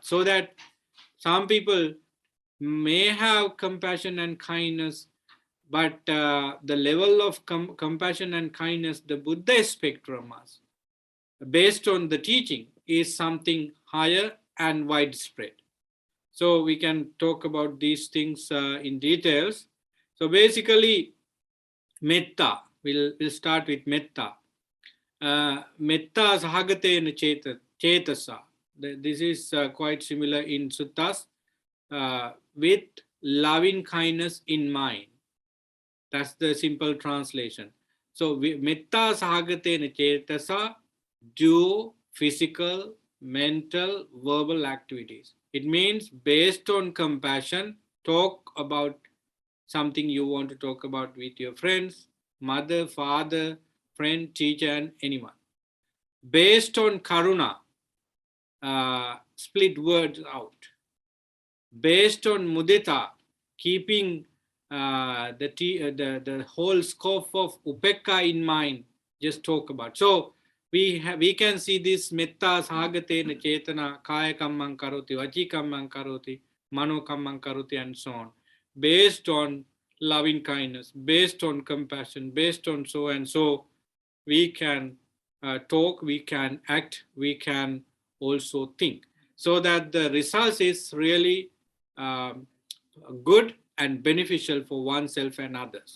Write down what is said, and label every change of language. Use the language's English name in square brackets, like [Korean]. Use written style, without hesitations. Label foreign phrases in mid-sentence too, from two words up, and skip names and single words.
[English] So that some people may have compassion and kindness, but the level of compassion and kindness the Buddha expects from us, based on the teaching, is something higher and widespread. So we can talk about these things in details. So basically, [Pali] metta, we'll [English] start with metta. [Pali] Metta sahagatena chetasa. [English] This is quite similar in suttas, with loving kindness in mind. That's the simple translation. [Pali] So metta sahagatena chetasa, [English] do physical, mental, verbal activities. It means based on compassion, talk about something you want to talk about with your friends, mother, father, friend, teacher, and anyone. Based on karuna, split words out. Based on mudita, keeping the whole scope of upekka in mind, just talk about. So we can see this [Pali] metta sahagatena chetana kaya kammang karoti, vachi kammang karoti, mano kammang karoti, [English] and so on, based on loving kindness, based on compassion, based on so and so, we can talk, we can act, we can also think, so that the result is really good and beneficial for oneself and others.